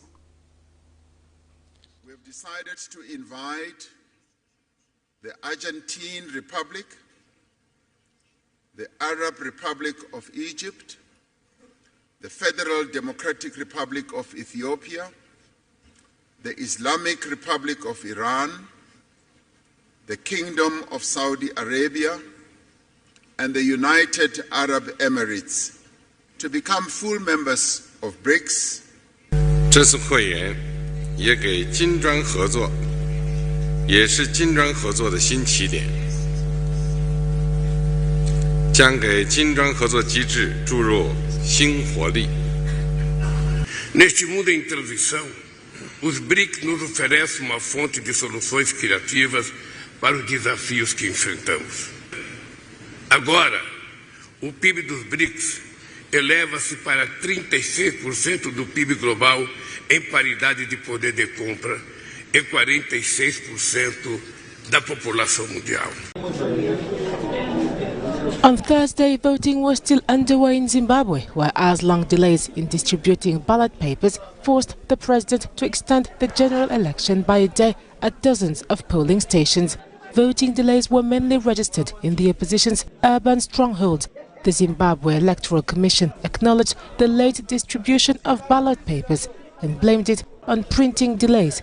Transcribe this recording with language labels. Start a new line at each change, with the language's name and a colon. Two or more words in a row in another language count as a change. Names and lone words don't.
English: We have decided to invite the Argentine Republic, the Arab Republic of Egypt, the Federal Democratic Republic of Ethiopia, the Islamic Republic of Iran, the Kingdom of Saudi Arabia, and the United Arab Emirates to become full members of BRICS.
Chinese: 这次会员也给金砖合作 也是金砖合作的新起点，将给金砖合作机制注入新活力。
Portuguese: Neste mundo em transição, os BRICS nos oferecem uma fonte de soluções criativas para os desafios que enfrentamos. Agora, o PIB dos BRICS eleva-se para 36% do PIB global em paridade de poder de compra e 46% da população mundial.
English: On Thursday, voting was still underway in Zimbabwe, where hours-long delays in distributing ballot papers forced the president to extend the general election by a day at dozens of polling stations. Voting delays were mainly registered in the opposition's urban strongholds, The Zimbabwe Electoral Commission acknowledged the late distribution of ballot papers and blamed it on printing delays.